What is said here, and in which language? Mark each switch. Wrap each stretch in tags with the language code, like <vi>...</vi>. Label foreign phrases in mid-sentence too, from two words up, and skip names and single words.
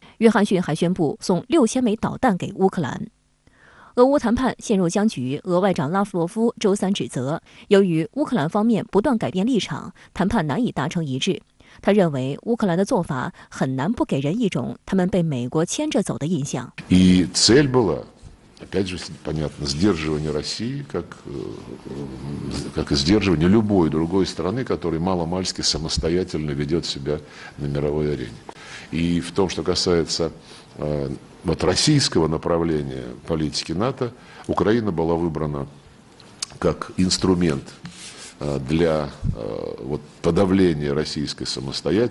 <zh>约翰逊还宣布送6000枚导弹给乌克兰。俄乌谈判陷入僵局，俄外长拉夫罗夫周三指责，由于乌克兰方面不断改变立场，谈判难以达成一致。他认为乌克兰的做法很难不给人一种他们被美国牵着走的印象。</zh> <ru>Опять же, понятно, сдерживание России, как и сдерживание любой другой страны, которая маломальски самостоятельно ведет себя на мировой арене. И в том, что касается вот российского направления политики НАТО, Украина была выбрана как инструмент для вот, подавления российской самостоятельности.</ru>